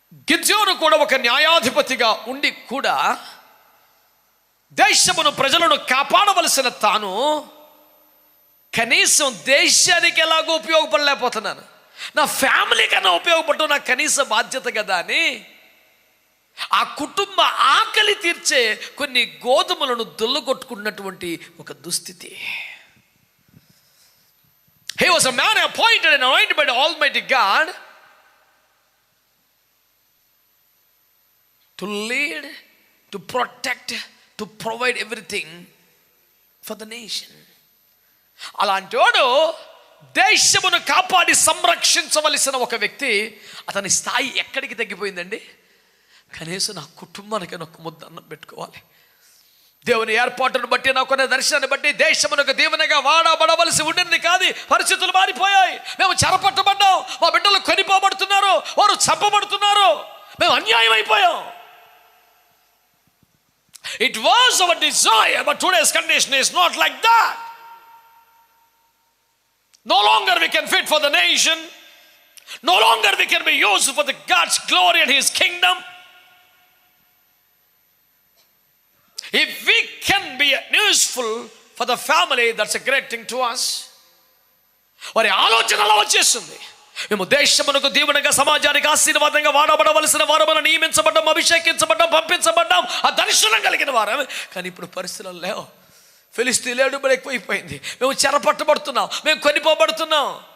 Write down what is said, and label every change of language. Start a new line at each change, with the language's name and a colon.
Telugu: గిద్యోను కూడా ఒక న్యాయాధిపతిగా ఉండి కూడా దేశమును, ప్రజలను కాపాడవలసిన తాను కనీసం దేశానికి ఎలాగో ఉపయోగపడలేకపోతున్నాను, నా ఫ్యామిలీ కన్నా ఉపయోగపడటం నాకు కనీస బాధ్యత కదా అని ఆ కుటుంబ ఆకలి తీర్చే కొన్ని గోధుమలను దొల్లగొట్టుకున్నటువంటి ఒక దుస్థితి.
English: He was a man appointed and anointed by the Almighty God to lead, to protect, to provide everything for the nation.
Telugu: అలాంటి వాడు దేశమును కాపాడి సంరక్షించవలసిన ఒక వ్యక్తి, అతని స్థాయి ఎక్కడికి తగ్గిపోయిందండి? కనీసం నా కుటుంబానికి ఒక ముద్ద అన్నం పెట్టుకోవాలి. దేవుని ఏర్పాటును బట్టి, నాకున్న దర్శనాన్ని బట్టి దేశమునకు దీవెనగా వాడబడవలసి ఉండింది కాదు. పరిస్థితులు మారిపోయాయి. మేము చెరపట్టబడ్డాం, మా బిడ్డలు కొనిపోబడుతున్నారు, వారు చంపబడుతున్నారు, మేము అన్యాయం అయిపోయాం.
English: It was our desire, but today's condition is not like that. No longer we can fit for the nation. No longer we can be used for the God's glory and His kingdom. If we can be useful for the family, that's a great thing to us.
Telugu: వారి ఆలోచనలో వచ్చేస్తుంది, మేము దేశమునకు దీవెనగా, సమాజానికి ఆశీర్వాదంగా వాడబడవలసిన వారమని నియమించబడ్డాం, అభిషేకించబడ్డాం, పంపించబడ్డాం, ఆ దర్శనం కలిగిన వారం. కానీ ఇప్పుడు పరిస్థితులు లేవు. ఫిలిస్తీన్లు ఎక్కువైపోయింది, మేము చెరపట్టబడుతున్నాం, మేము కొనిపోబడుతున్నాం.